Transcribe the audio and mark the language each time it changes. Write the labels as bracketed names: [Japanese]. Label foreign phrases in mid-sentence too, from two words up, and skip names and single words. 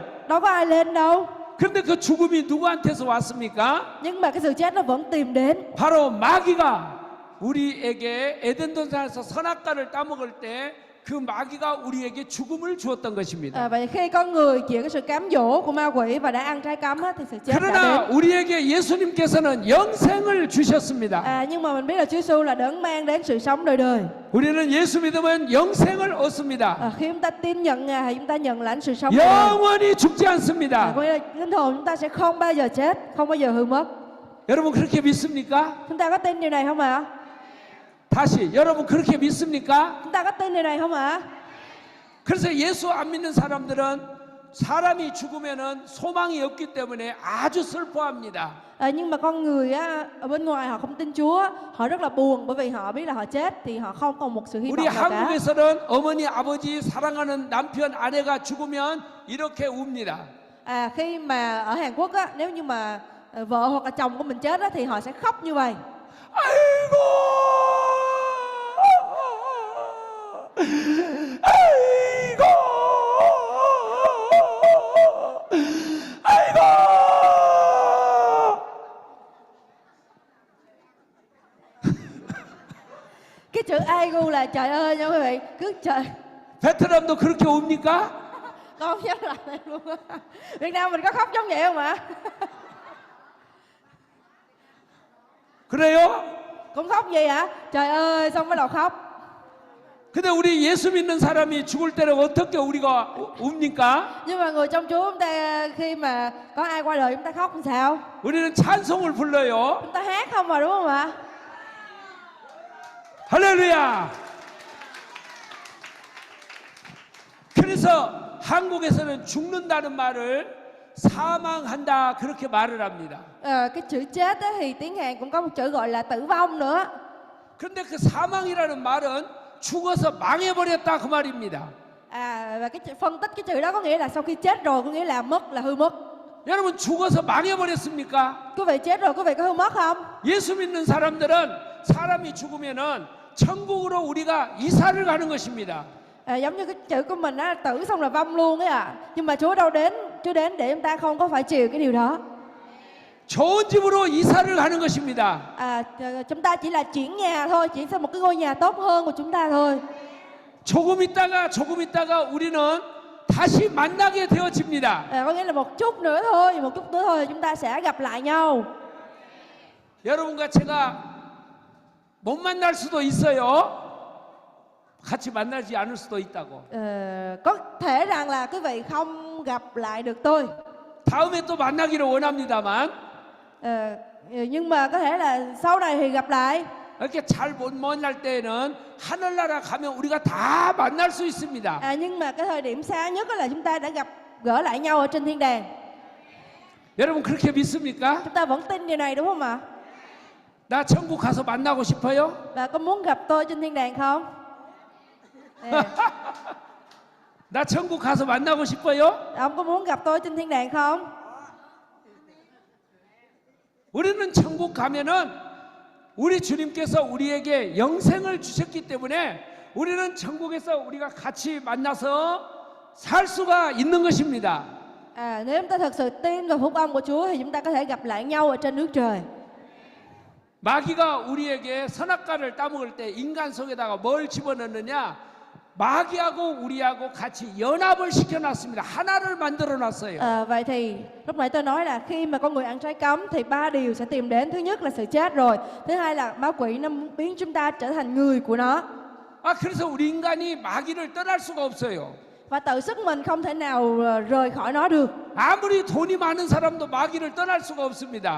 [Vietnamese] Đâu có ai lên đâu. [Korean] 그런데 그 죽음이 누구한테서 왔습니까? [Vietnamese] Nhưng mà cái sự chết nó vẫn tìm đến. [Korean] 바로 마귀가 우리에게 에덴 동산에서 선악과를 따먹을 때 그 마귀가 우리에게 죽음을 주었던 것입니다. [Vietnamese] Vậy khi con người chịu cái sự cám dỗ của ma quỷ và đã ăn trái cấm thì sự chết đã [Korean] 그러나 [Vietnamese] đến. [Korean] 우리에게 예수님께서는 영생을 주셨습니다. [Vietnamese] Nhưng mà mình biết là Chúa Giêsu là đấng mang đến sự sống đời đời. [Korean] 우리는 예수 믿으면 영생을 얻습니다. [Vietnamese] Khi chúng ta tin nhận Ngài thì chúng ta nhận lãnh sự sống đời đời. [Korean] 영원히 죽지 않습니다. [Vietnamese] Có nghĩa là linh hồn chúng ta sẽ không bao giờ chết, không bao giờ hư mất. [Korean] 여러분 그렇게 믿습니까? [Vietnamese] Chúng ta có tin điều này không ạ? [Korean] 다시 여러분 그렇게 믿습니까? [Vietnamese] Chúng ta có tin điều này không ạ? [Korean] 그래서 예수 안 믿는 사람들은 사람이 죽으면은 소망이 없기 때문에 아주 슬퍼합니다. [Vietnamese] Nhưng mà con người ở bên ngoài họ không tin Chúa, họ rất là buồn bởi vì họ biết là họ chết thì họ không còn một sự hy [Korean] 우리 [Vietnamese] vọng nào cả. [Korean] 한국에서는 어머니 아버지 사랑하는 남편 아내가 죽으면 이렇게 웁니다. [Vietnamese] Khi mà ở Hàn Quốc á, nếu như mà vợ hoặc là chồng của mình chết á, thì họ sẽ khóc như vậy. [Korean] 아이고, 아이고, 아이고. [Vietnamese] Cái chữ aigu là trời ơi nha quý vị, cứ trời. [Korean] 베트남도 그렇게 웁니까? [Vietnamese] Con nhắc lại đây luôn á. Việt Nam mình có khóc giống vậy không ạ? [Korean] 그래요? [Vietnamese] Cũng khóc gì hả? Trời ơi, xong bắt đầu khóc. [Korean] 근데 우리 예수 믿는 사람이 죽을 때는 어떻게 우리가 웁니까? [Vietnamese] Nhưng mà người trong Chúa chúng ta khi mà có ai qua đời chúng ta khóc làm sao? [Korean] 우리는 찬송을 불러요. [Vietnamese] Chúng ta hát không mà đúng không ạ? [Korean] 할렐루야. 그래서 한국에서는 죽는다는 말을 사망한다 그렇게 말을 합니다. [Vietnamese] Cái chữ chết á, thì tiếng Hàn cũng có một chữ gọi là tử vong nữa. [Korean] 그런데 그 사망이라는 말은 죽어서 망해버렸다 그 말입니다. [Vietnamese] Và phân tích cái chữ đó có nghĩa là sau khi chết rồi, có nghĩa là mất, là hư mất. [Korean] 여러분 죽어서 망해버렸습니까? [Vietnamese] Quý vị chết rồi, quý vị có hư mất không? [Korean] 예수 믿는 사람들은 사람이 죽으면은 천국으로 우리가 이사를 가는 것입니다. [Vietnamese] Giống như cái chữ của mình á, tử xong là vong luôn ấy ạ. Nhưng mà Chúa đâu đến, Chúa đến để chúng ta không có phải chịu cái điều đó. [Korean] 좋은 집으로 이사를 가는 것입니다. [Vietnamese] Chúng ta chỉ là chuyển nhà thôi, chuyển sang một cái ngôi nhà tốt hơn của chúng ta thôi. [Korean] 조금 있다가 우리는 다시 만나게 되어집니다. [Vietnamese] Có nghĩa là một chút nữa thôi chúng ta sẽ gặp lại nhau. [Korean] 여러분과 제가 못 만날 수도 있어요. 같이 만나지 않을 수도 있다고. [Vietnamese] Có thể rằng là quý vị không gặp lại được tôi. [Korean] 다음에 또 만나기를 원합니다만 [Vietnamese] Nhưng mà có thể là sau này thì gặp lại. [Korean] 이렇게 잘 못 만날 때에는 하늘나라 가면 우리가 다 만날 수 있습니다. [Vietnamese] Nhưng mà cái thời điểm xa nhất là chúng ta đã gặp gỡ lại nhau ở trên thiên đàng. [Korean] 여러분 그렇게 믿습니까? [Vietnamese] Chúng ta vẫn tin điều này đúng không ạ? [Korean] 나 천국 가서 만나고 싶어요? [Vietnamese] Và có muốn gặp tôi trên thiên đàng không? [Korean] 나 천국 가서 만나고 싶어요? [Vietnamese] Ông có muốn gặp tôi trên thiên đàng không? [Korean] 우리는 천국 가면은 우리 주님께서 우리에게 영생을 주셨기 때문에 우리는 천국에서 우리가 같이 만나서 살 수가 있는 것입니다. [Vietnamese] Nếu chúng ta thật sự tin vào phúc âm của Chúa thì chúng ta có thể gặp lại nhau ở trên nước trời. [Korean] 마귀가 우리에게 선악과를 따먹을 때 인간 속에다가 뭘 집어넣느냐? 마귀하고 우리하고 같이 연합을 시켜놨습니다. 하나를 만들어놨어요. [Vietnamese] Vậy thì lúc nãy tôi nói là khi mà con người ăn trái cấm thì ba điều sẽ tìm đến. Thứ nhất là sự chết rồi. Thứ hai là ma quỷ nó muốn biến chúng ta trở thành người của nó. [Korean] 그래서 우리 인간이 마귀를 떠날 수가 없어요. [Vietnamese] Và tự sức mình không thể nào rời khỏi nó được. [Korean] 아무리 돈이 많은 사람도 마귀를 떠날 수가 없습니다.